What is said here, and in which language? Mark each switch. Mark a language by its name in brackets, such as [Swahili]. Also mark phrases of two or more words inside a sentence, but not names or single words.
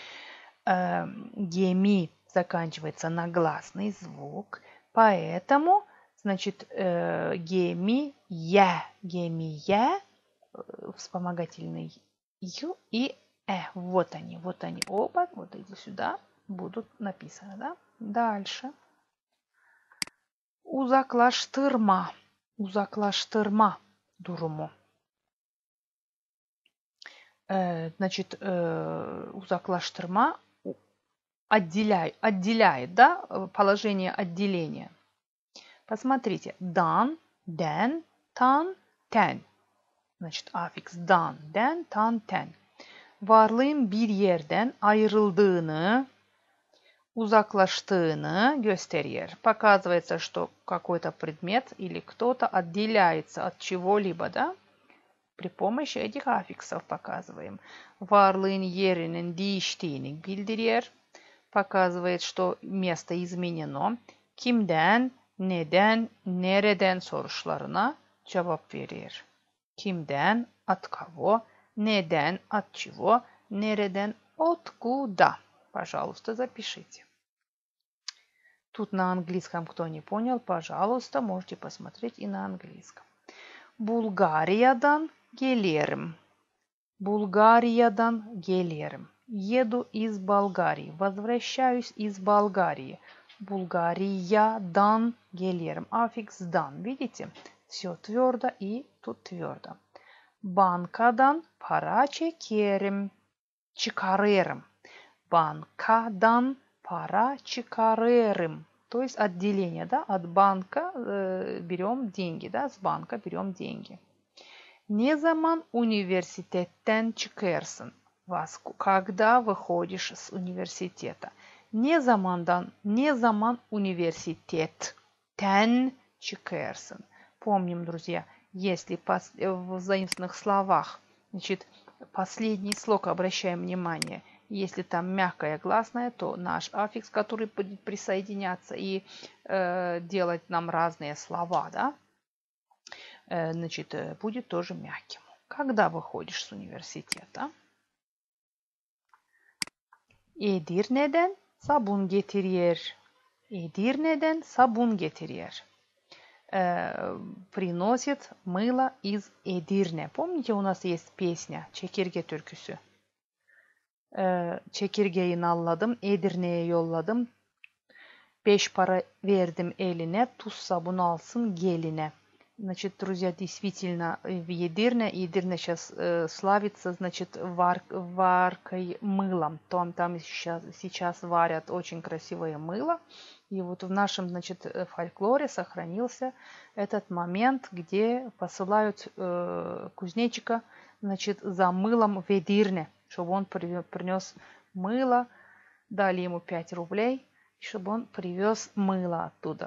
[Russian] Геми заканчивается на гласный звук, поэтому, значит, гемия, вспомогательный ю и вот они оба, вот эти сюда будут написаны, да. Дальше. [Gagauz] Uzaklaştırma durumu. [Russian] Значит, uzaklaştırma отделяет, да, положение отделения. Посмотрите, [Gagauz] дан, ден, тан, ten. [Russian] Значит, аффикс дан, [Gagauz] den, tan, ten. Varlığın bir yerden ayrıldığını, uzaklaştığını gösteriyor. [Russian] Показывается, что какой-то предмет или кто-то отделяется от чего-либо, да? При помощи этих аффиксов показываем. [Gagauz] Varlığın yerinin değiştiğini bildiriyor. [Russian] Показывает, что место изменено. [Gagauz] Kimden, neden, nereden soruşlarına cevap verir. Kimden, [Russian] от кого, neden, от чего, nereden, откуда. Пожалуйста, запишите. Тут на английском, кто не понял, пожалуйста, можете посмотреть и на английском. [Gagauz] Bulgaria'dan gelirim. Bulgaria'dan gelirim. [Russian] Еду из Болгарии. Возвращаюсь из Болгарии. [Gagauz] Bulgaria'dan gelirim. [Russian] Аффикс дан. Видите? Все твердо и тут твердо. [Gagauz] Bankadan para çekerim. Çıkarırım. Банкадан para çıkarırım. [Russian] То есть отделение, да, от банка берем деньги, да, с банка берем деньги. [Gagauz] Ne zaman universitetten çıkarsın? [Russian] Когда выходишь с университета? [Gagauz] Ne zaman universitetten çıkarsın? [Russian] Помним, друзья, если в заимственных словах, значит, последний слог, обращаем внимание, если там мягкая гласная, то наш аффикс, который будет присоединяться и делать нам разные слова, да, значит, будет тоже мягким. Когда выходишь с университета? [Gagauz] Edirne'den sabun getiriyor. Edirne'den sabun getiriyor. [Russian] Приносит мыло из Эдирне. Помните, у нас есть песня Çekirge türküsü. [Gagauz] Çekirgeyi nalladım, Edirne'ye yolladım. 5 para verdim eline, tuz sabun alsın geline. [Russian] Значит, друзья, действительно, в Едирне сейчас славится, значит, варкой мылом. Там сейчас варят очень красивое мыло. И вот в нашем, значит, фольклоре сохранился этот момент, где посылают кузнечика, значит, за мылом в Едирне, чтобы он принес мыло, дали ему 5 рублей, чтобы он привез мыло оттуда.